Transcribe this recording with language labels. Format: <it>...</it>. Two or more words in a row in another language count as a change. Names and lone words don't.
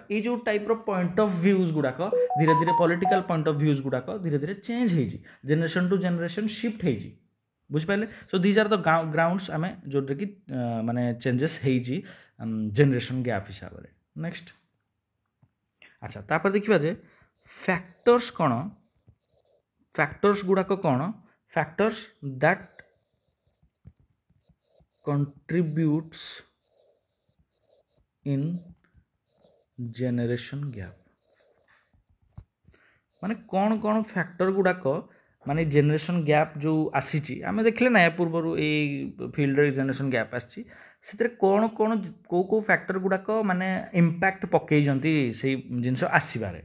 <or>ଏଇ ଯେଉଁ ଟାଇପ୍ର</or> <en>point of views</en> <or>ଗୁଡ଼ାକ ଧୀରେ ଧୀରେ</or> <en>political point of views</en> <or>ଗୁଡ଼ାକ ଧୀରେ ଧୀରେ ଚେଞ୍ଜ ହେଇଛି,</or> <en>generation to generation shift</en> <or>ହେଇଛି, ବୁଝିପାରିଲେ?</or> <en>so these are the grounds</en> <or>ଆମେ ଯେଉଁଟାକି ମାନେ ଚେଞ୍ଜେସ୍ ହେଇଛି</or> <en>generation gap ହିସାବରେ।</en> <or>ନେକ୍ସଟ ଆଚ୍ଛା, ତାପରେ ଦେଖିବା ଯେ ଫ୍ୟାକ୍ଟର୍ସ କ'ଣ, ଫ୍ୟାକ୍ଟର୍ସ ଗୁଡ଼ାକ କ'ଣ,</or> <en>factors that contributes in generation gap,</en> <or>ମାନେ କ'ଣ ଫ୍ୟାକ୍ଟର ଗୁଡ଼ାକ ମାନେ</or> <en>generation gap</en> <or>ଯେଉଁ ଆସିଛି, ଆମେ ଦେଖିଲେ ନା ପୂର୍ବରୁ ଏଇ ଫିଲ୍ଡରେ</or> <en>generation gap</en> <or>ଆସିଛି, ସେଥିରେ କେଉଁ ଫ୍ୟାକ୍ଟର ଗୁଡ଼ାକ ମାନେ ଇମ୍ପାକ୍ଟ ପକାଇଛନ୍ତି ସେଇ ଜିନିଷ ଆସିବାରେ।</or>